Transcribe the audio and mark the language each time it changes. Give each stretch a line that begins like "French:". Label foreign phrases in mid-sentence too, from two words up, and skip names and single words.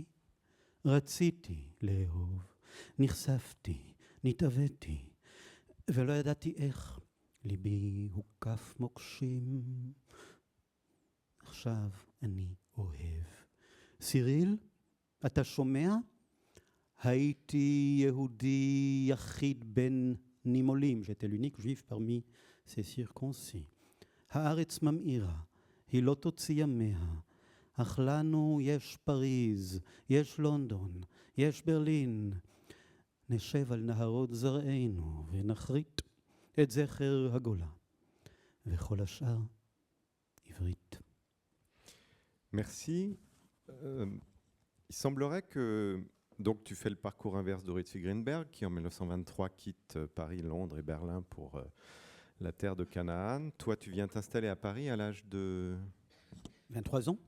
Hebrew: רציתי לאהוב, נחשפתי, נתאוויתי, ולא ידעתי איך. ליבי הוקף מוקשים, עכשיו אני אוהב. סיריל, אתה שומע? הייתי יהודי יחיד בין נימולים,
French: j'étais l'unique juif parmi ces circoncis.
Hebrew: הארץ ממאירה, היא לא תוציא ימיה, אך לנו יש פריז, יש לונדון, יש ברלין. נשב על נהרות זרענו ונחריט את זכר הגולה, וכל השאר עברית.
French: Merci. Il semblerait que donc tu fais le parcours inverse d'Oritzi Greenberg, qui en 1923 quitte Paris, Londres et Berlin pour la terre de Canaan. Toi, tu viens t'installer à Paris à l'âge de 23 ans.